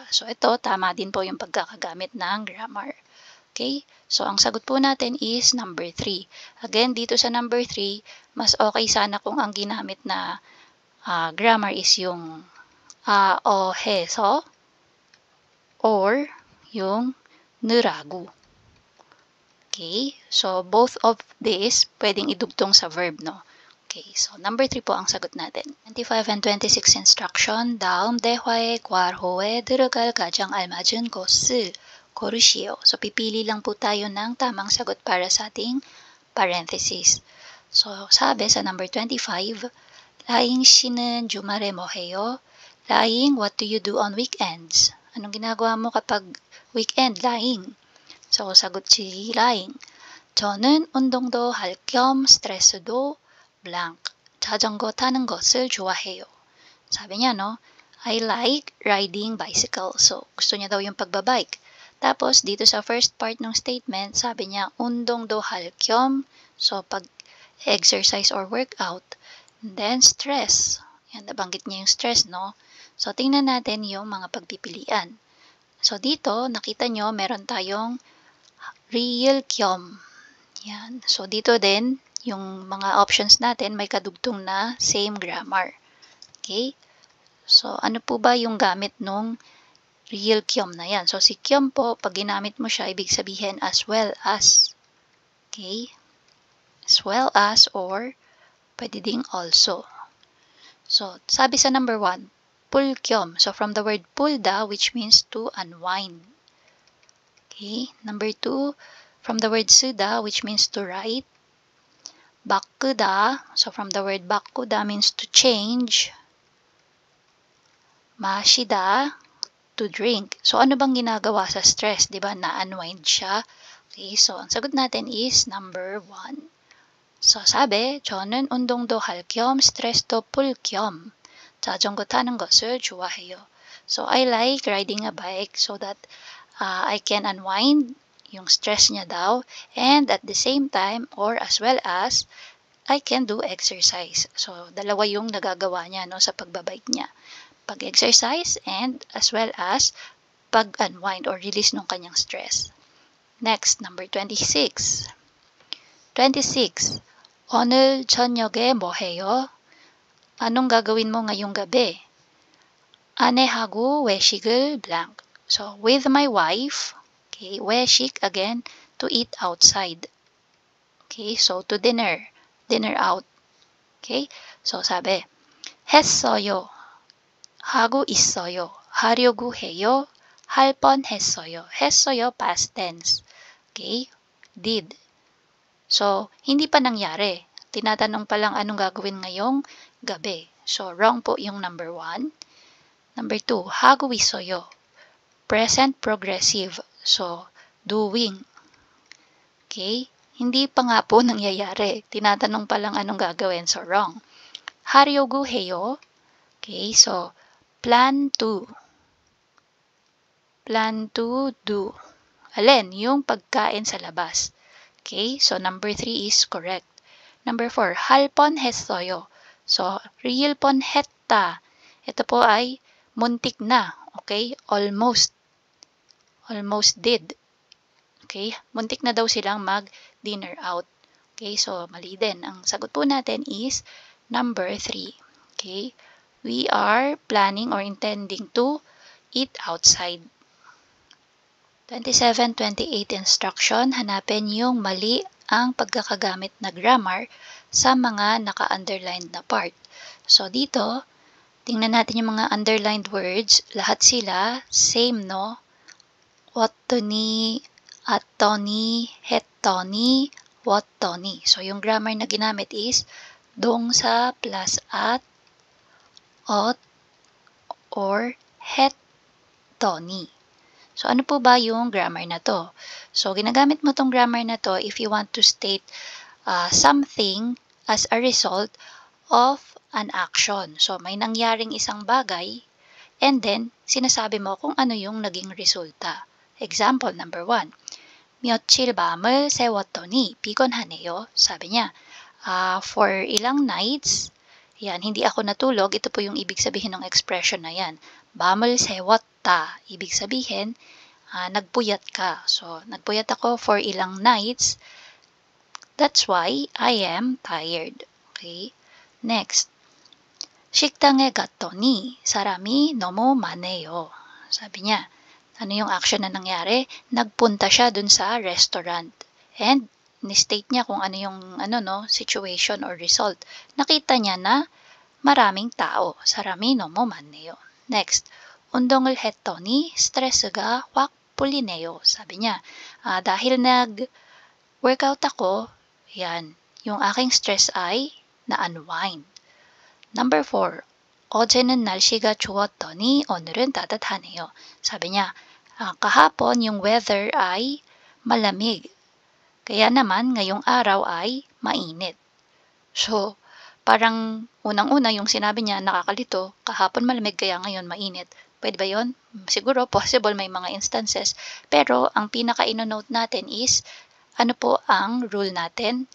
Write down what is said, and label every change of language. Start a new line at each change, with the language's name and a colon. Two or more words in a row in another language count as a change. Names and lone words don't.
Filipino: So, ito, tama din po yung pagkakagamit ng grammar. Okay? So, ang sagot po natin is number 3. Again, dito sa number 3, mas okay sana kung ang ginamit na grammar is yung o heso or yung 느라고. Okay? So,
English: both of these
Filipino: pwedeng idugtong sa verb, no? Okay, so number 3 po ang sagot natin.
English: 25 and 26 instruction.
Korean: 다음 대화의 괄호에 들어갈 가장 알맞은 것을 고르시오.
Filipino: So, pipili lang po tayo ng tamang sagot para sa ating parenthesis. So, sabi sa number 25,
Korean: 라잉 씨는 주말에 뭐 해요? 라잉,
English: what do you do on weekends?
Filipino: Anong ginagawa mo kapag weekend, 라잉? So, sagot si 라잉.
Korean: 저는 운동도 할 겸 스트레스도 blank. 자전거 타는 것을 좋아해요.
Filipino: Sabi niya,
English: no? I like riding bicycle.
Filipino: So, gusto niya daw yung pagbabike. Tapos, dito sa
English: first part
Filipino: ng statement, sabi niya,
Korean: 운동도 할 겸.
Filipino: So, pag-
English: exercise or workout. And then, stress.
Filipino: Yan, nabanggit niya yung stress, no? So, tingnan natin yung mga pagpipilian. So, dito, nakita nyo, meron tayong real 겸. Yan. So, dito din, yung mga options natin may kadugtong na
English: same grammar.
Filipino: Okay? So, ano po ba yung gamit nung real kyom na yan? So, si kyom po, pag ginamit mo siya, ibig sabihin
English: as well as. Okay? As well as or
Filipino: pwede ding
English: also.
Filipino: So, sabi sa number 1, pulkyom.
English: So, from the word pulda, which means to unwind. Okay? Number 2, from the word suda, which means to write. Bakuda. So, from the word bakuda means to change. Mashida, to drink.
Filipino: So, ano bang ginagawa sa stress? Diba? Na-unwind siya. Okay? So, ang sagot natin is number 1. So, sabi,
Korean: 저는 운동도 할 겸 스트레스도 풀 겸 자전거 타는 것을 좋아해요.
English: So, I like riding a bike so that I can unwind
Filipino: yung stress niya daw,
English: and at the same time or as well as I can do exercise.
Filipino: So, dalawa yung nagagawa niya no, sa pagbabike niya. Pag-exercise
English: and as well as
Filipino: pag-unwind or release ng kanyang stress.
English: Next, number 26. 26.
Korean: 오늘 저녁에 뭐 해요?
Filipino: Anong gagawin mo ngayong gabi?
Korean: 아내하고 외식을 blank.
English: So, with my wife, okay, 외식 again, to eat outside. Okay, so to dinner out.
Filipino: Okay, so sabi,
Korean: 했어요, 하고 있어요, 하려고 해요, 할 뻔했어요. 했어요,
English: past tense. Okay, did.
Filipino: So, hindi pa nangyari. Tinatanong pa lang anong gagawin ngayong gabi.
English: So, wrong
Filipino: po yung number 1. Number 2,
Korean: 하고 있어요.
English: Present progressive. So, doing. Okay?
Filipino: Hindi pa nga po nangyayari. Tinatanong pa lang anong gagawin.
English: So, wrong.
Korean: 하려고 해요.
English: Okay? So, plan to. Plan to do.
Filipino: Alin? Yung pagkain sa labas. Okay?
English: So, number 3 is correct. Number 4,
Korean: 할 뻔했어요.
English: So, real 뻔했다.
Filipino: Ito po ay muntik na. Okay?
English: Almost did. Okay?
Filipino: Muntik na daw silang mag-dinner out. Okay? So, mali din. Ang sagot po natin is number 3. Okay?
English: We are planning or intending to eat outside. 27-28 instruction,
Filipino: hanapin yung mali ang pagkakagamit na grammar sa mga naka-underlined na part. So, dito, tingnan natin yung mga underlined words. Lahat sila, same, no?
Korean: 왔더니, atoni, 했더니, 왔더니.
Filipino: So, yung grammar na ginamit is 동사 plus at, ot, or 했더니. So, ano po ba yung grammar na to? So, ginagamit mo tong grammar na to
English: if you want to state something as a result of an action.
Filipino: So, may nangyaring isang bagay
English: and then,
Filipino: sinasabi mo kung ano yung naging resulta.
English: Example number 1.
Korean: 며칠 밤을 새웠더니 피곤하네요.
Filipino: Sabi niya, for ilang nights, yan, hindi ako natulog. Ito po yung ibig sabihin ng expression na yan.
Korean: 밤을 새웠다.
Filipino: Ibig sabihin, nagpuyat ka. So, nagpuyat ako for ilang
English: nights. That's why I am tired. Okay? Next.
Korean: 식당에 갔더니 사람이 너무 많네요.
Filipino: Sabi niya, ano yung action na nangyari? Nagpunta siya dun sa restaurant. And, ni-state niya kung ano yung
English: situation or result.
Filipino: Nakita niya na maraming tao.
Korean: 사람이 너무 많네요. Next. 운동을 했더니 스트레스가 확 풀리네요.
Filipino: Sabi niya, dahil nag-workout ako, yan, yung aking stress ay na-unwind.
English: Number 4.
Korean: 어제는 날씨가 좋았더니 오늘은 따뜻하네요.
Filipino: Sabi niya, kahapon yung weather ay malamig. Kaya naman ngayong araw ay mainit. So, parang unang-una yung sinabi niya nakakalito, kahapon malamig kaya ngayon mainit. Pwede ba yun? Siguro possible, may mga instances. Pero ang pinaka-ino-note natin is, ano po ang rule natin?